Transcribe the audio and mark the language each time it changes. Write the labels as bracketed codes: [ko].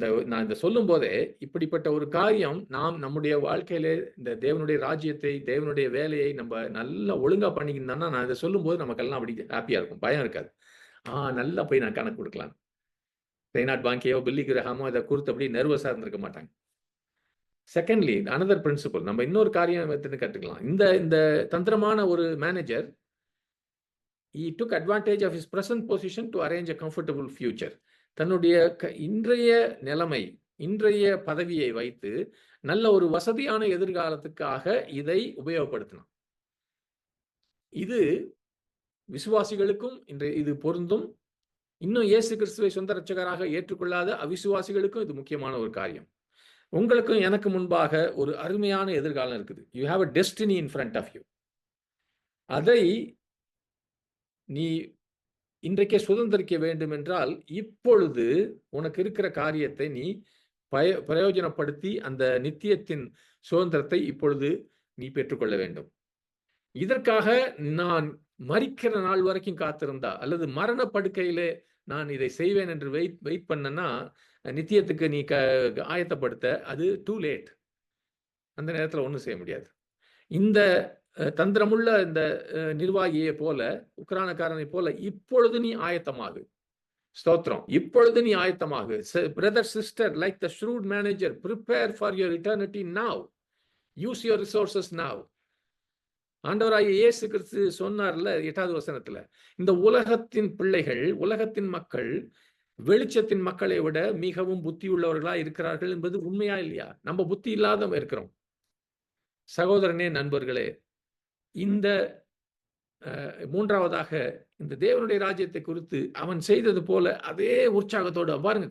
[ta] நான் இதை சொல்லும் போதே இப்படிப்பட்ட ஒரு காரியம் நாம் நம்முடைய வாழ்க்கையில இந்த தேவனுடைய ராஜ்யத்தை, தேவனுடைய வேலையை நம்ம நல்லா ஒழுங்கா பண்ணிக்கிட்டோம்னா, நான் இதை சொல்லும் போது நமக்கெல்லாம் அப்படி ஹாப்பியா இருக்கும், பயம் இருக்காது. நல்லா போய் நான் கணக்கு கொடுக்கலாம். ரெய்னார்ட் பாங்கியோ பில்லி கிரஹாமோ இதை குறித்து அப்படி நர்வஸா இருந்திருக்க மாட்டாங்க. செகண்ட்லி, அனதர் பிரின்சிபல், நம்ம இன்னொரு காரியம் கற்றுக்கலாம். இந்த தந்திரமான ஒரு manager, [en] he took advantage of his present position to arrange a comfortable future. [ta] தன்னுடைய இன்றைய நிலைமை, இன்றைய பதவியை வைத்து நல்ல ஒரு வசதியான எதிர்காலத்துக்காக இதை உபயோகப்படுத்தினான். இது விசுவாசிகளுக்கும் இது பொருந்தும். இன்னும் இயேசு கிறிஸ்துவை சொந்த இரட்சகராக ஏற்றுக்கொள்ளாத அவிசுவாசிகளுக்கும் இது முக்கியமான ஒரு காரியம். உங்களுக்கும் எனக்கு முன்பாக ஒரு அருமையான எதிர்காலம் இருக்குது. You have a destiny in front of you. அதை நீ இன்றைக்கே சுதந்திரிக்க வேண்டும் என்றால், இப்பொழுது உனக்கு இருக்கிற காரியத்தை நீ பிரயோஜனப்படுத்தி அந்த நித்தியத்தின் சுதந்திரத்தை இப்பொழுது நீ பெற்றுக்கொள்ள வேண்டும். இதற்காக நான் மரிக்கிற நாள் வரைக்கும் காத்திருந்தா, அல்லது மரண படுக்கையிலே நான் இதை செய்வேன் என்று வெயிட் பண்ணனா, நித்தியத்துக்கு நீ ஆயத்தப்படுத்த அது டூ லேட். அந்த நேரத்தில் ஒன்றும் செய்ய முடியாது. இந்த தந்திரமுள்ள இந்த நிர்வாகியை போல, உக்ரானக்காரனை போல இப்பொழுது நீ ஆயத்தமாகு. ஸ்தோத்திரம். இப்பொழுது நீ ஆயத்தமாகு. Brother, sister, like the shrewd manager, [en] prepare for your eternity now. Use your resources now. [ta] ஆண்டவராகிய இயேசு கிறிஸ்து சொன்னார்ல 8வது வசனத்துல, இந்த உலகத்தின் பிள்ளைகள், உலகத்தின் மக்கள் வெளிச்சத்தின் மக்களை விட மிகவும் புத்தி உள்ளவர்களா இருக்கிறார்கள் என்பது உண்மையா இல்லையா? நம்ம புத்தி இல்லாத இருக்கிறோம். சகோதரனே, நண்பர்களே, இந்த மூன்றாவதாக இந்த தேவனுடைய ராஜ்யத்தை குறித்து அவன் செய்தது போல அதே உற்சாகத்தோடு பாருங்க.